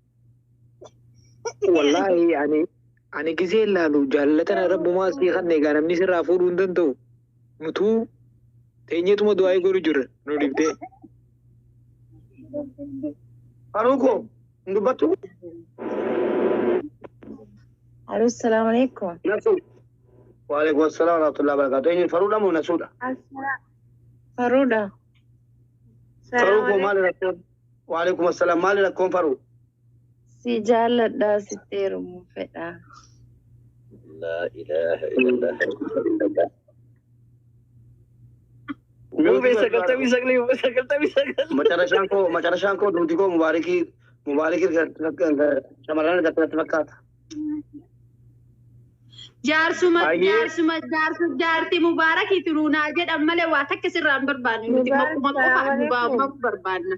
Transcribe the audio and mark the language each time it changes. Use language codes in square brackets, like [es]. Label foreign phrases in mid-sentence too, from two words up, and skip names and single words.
[om] Wallahi ani gisee ilaalu jaallatana rabbumaa sii kan egaa namni sirraa fuudhuu hin danda'u. Nutuu teenyeetuma du'aa godhu jirra nu dhibdee. Haruu koo hin dubbattu? [ar] ألو، السلام عليكم. Nasu. وعليكم السلام ورحمة الله وبركاته. [om] Eenyu faruudha moo nasuudha? Faruudha. Faruu koo maali rakkoon? [ar] وعليكم السلام [om] maali rakkoon faruu? Si jaalladhaa sitti heerumuu fedha. [ar] لا إله إلا الله. [om] Mube sagaltamii sagal. Macarashaan koo duuti koo mubaarakii shamarran irratti fakkaata. Jaartii mubaarakiitu nuunaa jedhan malee waa takka sirraan barbaadnu nuti makkuma qofaan nu barbaadna.